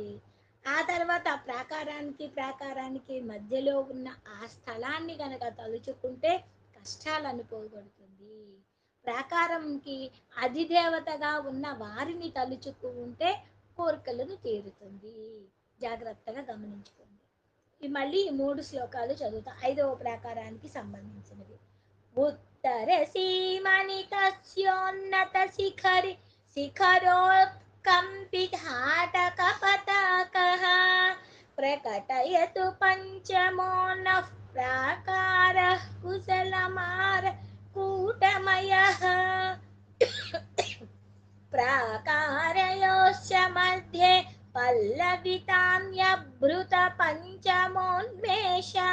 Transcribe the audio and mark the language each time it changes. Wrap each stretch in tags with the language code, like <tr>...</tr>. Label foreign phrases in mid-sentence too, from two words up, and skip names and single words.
<te>ఆ తర్వాత ఆ ప్రాకారానికి మధ్యలో ఉన్న ఆ స్థలాన్ని గనక తలుచుకుంటే కష్టాలను పోగొడుతుంది. ప్రాకారంకి అధిదేవతగా ఉన్న వారిని తలుచుకుంటే కోరికలను తీరుతుంది. జాగ్రత్తగా గమనించుకోండి. మళ్ళీ ఈ 3 శ్లోకాలు చదువుతా. 5వ ప్రాకారానికి సంబంధించినవి.</te> <sa>उत्तरसीमनितस्योन्नत शिखरि शिखरोत्कम्पिघाटकपताकः प्रकटयतु पञ्चमो नः प्राकारः कुशलमार कूटमयः प्राकारयोश्च मध्ये पल्लवितान्यभृतपञ्चमोन्मेष</sa>